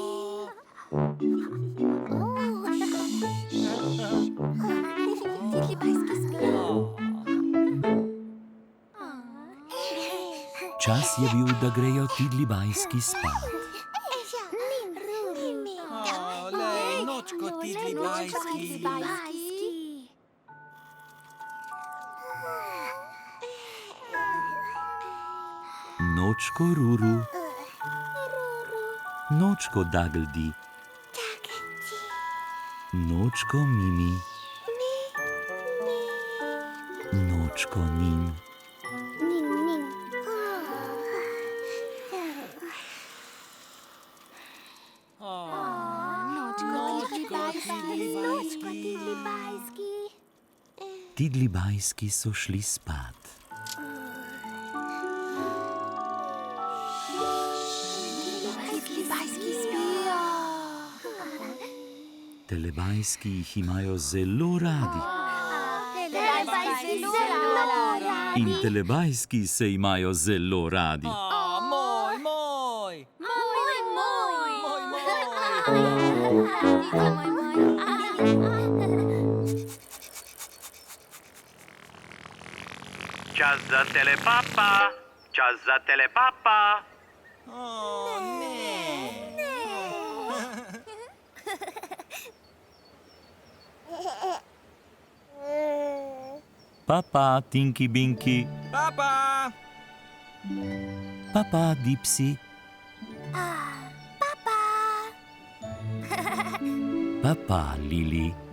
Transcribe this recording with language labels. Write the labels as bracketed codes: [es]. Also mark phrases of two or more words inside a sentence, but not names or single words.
[sl] Tidlibajski! Čas je bil, da grejo tidlibajski spat. Lej, nočko tidlibajski. Nočko Ruru, nočko Dagldi, nočko Mimi, nočko Nin. Tidlibajski so šli spat. Telebajski jih imajo zelo radi. In telebajski se imajo zelo radi. Moj. Čas za telepapa, čas za telepapa. Papa, Tinky Binky. Papa. Papa, Dipsy. Papa, Lili.